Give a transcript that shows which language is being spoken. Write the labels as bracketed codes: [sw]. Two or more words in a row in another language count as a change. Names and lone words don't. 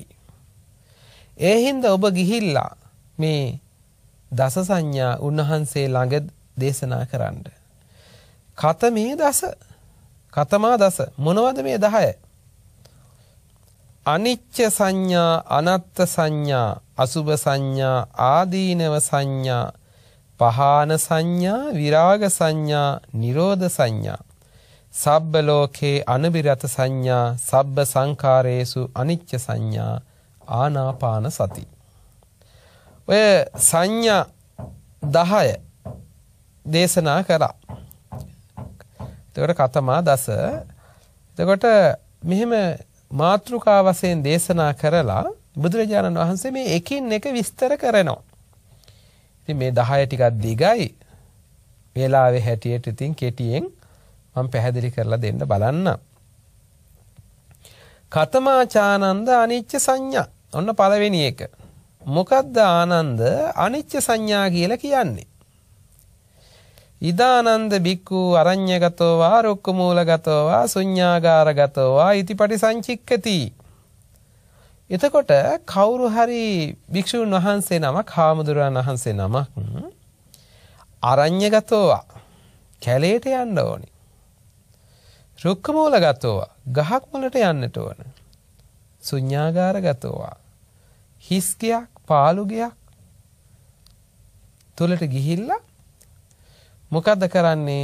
[si] ඒ හින්දා ඔබ ගිහිල්ලා මේ දස සංඥා උන්වහන්සේ ළඟ දේශනා කරන්න. [pi] කතමේ දස කතමා දස [si] මොනවද මේ 10? [pi] අනිච්ච සංඥා, අනත්ත් සංඥා, අසුභ සංඥා, ආදීනව සංඥා, පහාන සංඥා, විරාග සංඥා, නිරෝධ සංඥා, සබ්බ ලෝකේ අනිබිරත සංඥා, සබ්බ සංඛාරේසු අනිච්ච සංඥා, ආනාපාන සති. [si] ඔය සංඥා 10 දේශනා කරා. [pi] එතකොට කතමා දස. [si] එතකොට මෙහෙම මාත්‍රිකා වශයෙන් දේශනා කරලා බුදුරජාණන් වහන්සේ මේ එකින් එක විස්තර කරනවා. ඉතින් මේ 10 ටිකක් දිගයි. වේලාවේ හැටියට ඉතින් කෙටියෙන් මම පැහැදිලි කරලා දෙන්න බලන්න. [pi] කතමාචානන්ද අනිච්ච සංඥා. [si] ඔන්න පළවෙනි එක. මොකද්ද ආනන්ද [pi] අනිච්ච සංඥා [si] කියලා කියන්නේ? [pi] ඉදානන්ද බික්ඛු අරඤ්‍යගතෝ වා රුක්ඛමූලගතෝ වා ශුඤ්ඤාගාරගතෝ වා ඉතිපටි සංචික්කති. [si] එතකොට කවුරු හරි භික්ෂුන් වහන්සේ නමක්, හාමුදුරුවන් වහන්සේ නමක් [pi] අරඤ්‍යගතෝ වා [si] කැලේට යන්න ඕනි. [pi] රුක්ඛමූලගතෝ වා [si] ගහක් මුලට යන්නට ඕන. [pi] ශුඤ්ඤාගාරගතෝ වා [si] හිස් ගයක්, පාළු ගයක් තුලට ගිහිල්ලා මොකද්ද කරන්නේ?